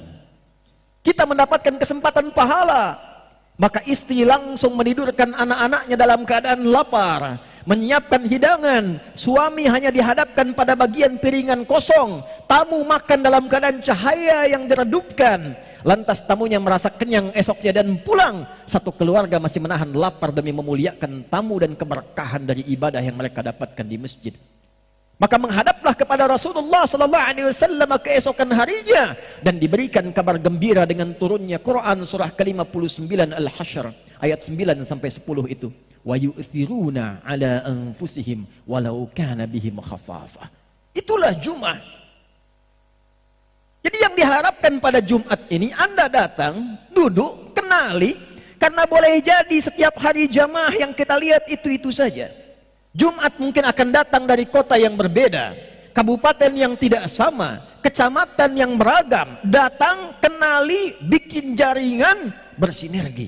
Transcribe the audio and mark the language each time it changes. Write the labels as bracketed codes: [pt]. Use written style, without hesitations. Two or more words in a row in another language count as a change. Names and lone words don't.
[id] Kita mendapatkan kesempatan pahala. Maka istri langsung menidurkan anak-anaknya dalam keadaan lapar, menyiapkan hidangan, suami hanya dihadapkan pada bagian piringan kosong, tamu makan dalam keadaan cahaya yang diredupkan, lantas tamunya merasa kenyang esoknya dan pulang, satu keluarga masih menahan lapar demi memuliakan tamu dan keberkahan dari ibadah yang mereka dapatkan di masjid. Maka menghadaplah kepada Rasulullah [ar] صلى الله عليه وسلم [id] keesokan harinya dan diberikan kabar gembira dengan turunnya Quran surah ke-59 Al-Hasyr ayat 9 sampai 10 itu. [ar] ويؤثرون على أنفسهم ولو كان بهم خصاصة. [id] Itulah Jumat. Jadi yang diharapkan pada Jumat ini, Anda datang, duduk, kenali, karena boleh jadi setiap hari jamaah yang kita lihat itu-itu saja. Jumat mungkin akan datang dari kota yang berbeda, kabupaten yang tidak sama, kecamatan yang beragam, datang, kenali, bikin jaringan, bersinergi.